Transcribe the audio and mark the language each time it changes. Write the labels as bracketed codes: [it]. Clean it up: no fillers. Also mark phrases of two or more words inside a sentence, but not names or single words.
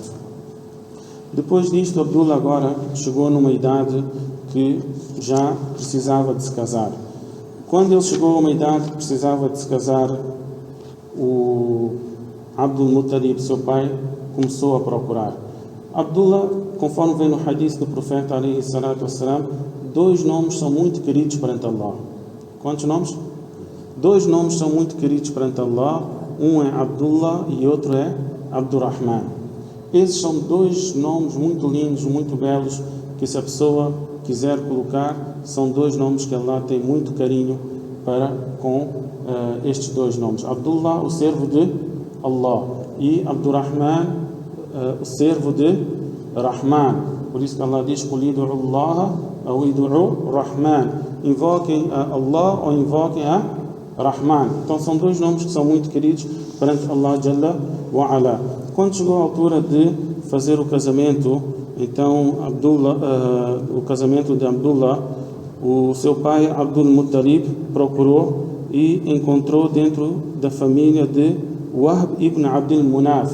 [pt] Depois disto, Abdullah agora chegou numa idade que já precisava de se casar. Quando ele chegou a uma idade que precisava de se casar, o Abdul Muttalib, seu pai, começou a procurar. Abdullah, conforme vem no hadith do profeta [ar] alaihi salatu wassalam, [pt] 2 nomes são muito queridos perante Allah. Quantos nomes? 2 nomes são muito queridos perante Allah. Um é Abdullah e outro é Abdurrahman. Esses são 2 nomes muito lindos, muito belos, que se a pessoa quiser colocar, são 2 nomes que Allah tem muito carinho para com estes 2 nomes. Abdullah, o servo de Allah, e Abdurrahman, o servo de Rahman. Por isso que Allah diz: [ar] "Qul id'u Allah [pt] ou [ar] id'u Rahman", [pt] invoquem a Allah ou invoquem a Rahman. Então são 2 nomes que são muito queridos perante Allah [ar] Jalla wa Ala. [pt] Quando chegou a altura de fazer o casamento, então o casamento de Abdullah, o seu pai Abdul Muttalib procurou e encontrou dentro da família de Wahb ibn Abdul Munaf.